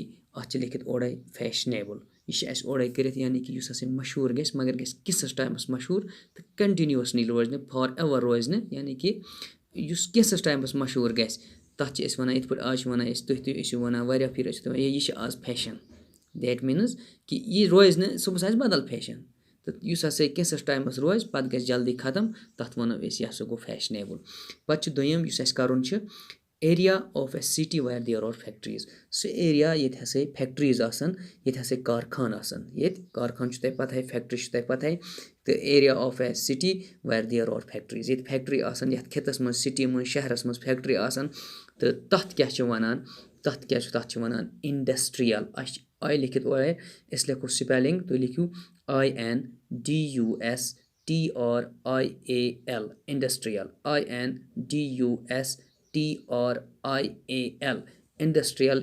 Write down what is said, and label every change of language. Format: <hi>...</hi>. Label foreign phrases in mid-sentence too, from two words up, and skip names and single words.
<ks>اَتھ چھِ لیکھِتھ اورَے فیشنیبٕل. یہِ چھِ اَسہِ اورَے کٔرِتھ یعنی کہِ یُس ہَسا مشہوٗر گژھِ مگر گژھِ کِژھَس ٹایمَس مشہوٗر تہٕ کَنٹِنیوٗوَسلی روزِ نہٕ</ks> <en>for ever</en> <ks>روزِ نہٕ یعنی کہِ یُس کینٛژھَس ٹایمَس مشہوٗر گژھِ. تَتھ چھِ أسۍ وَنان یِتھ پٲٹھۍ آز چھِ وَنان أسۍ تُہۍ تہِ ٲسِو وَنان واریاہ پھِرِ ٲسِو تُہۍ وَنان یہِ چھِ آز فیشَن.</ks> <en>that means</en> <ks>کہِ یہِ روزِ نہٕ صُبحس آسہِ بدل فیشَن تہٕ یُس ہَسا کینٛژھَس ٹایمَس روزِ پَتہٕ گژھِ جلدی ختم تَتھ وَنو أسۍ یہِ ہَسا گوٚو فیشنیبٕل. پَتہٕ چھُ دوٚیِم یُس اَسہِ کَرُن چھِ</ks> <en>area of a city where there are factories.</en> <ks>سُہ ایریا ییٚتہِ ہَسا فیکٹریٖز آسَن ییٚتہِ ہَسا کارخان آسَن. ییٚتہِ کارخان چھُ تۄہہِ پَتہٕے فیکٹری چھُ تۄہہِ پَتہٕے تہٕ</ks> <en>area of a city where there are factories.</en> <ks>ییٚتہِ فیکٹری آسَن یَتھ خِطَس منٛز سِٹی منٛز شہرَس منٛز فیکٹری آسَن تہٕ تَتھ کیٛاہ چھِ وَنان تَتھ چھِ وَنان اِنڈَسٹِرٛیَل. اَسہِ چھِ آی لیکھِتھ اورَے أسۍ لیکھو سپیلِنٛگ تُہۍ لیکھِو</ks> <en>industrial industrial industrial industrial.</en>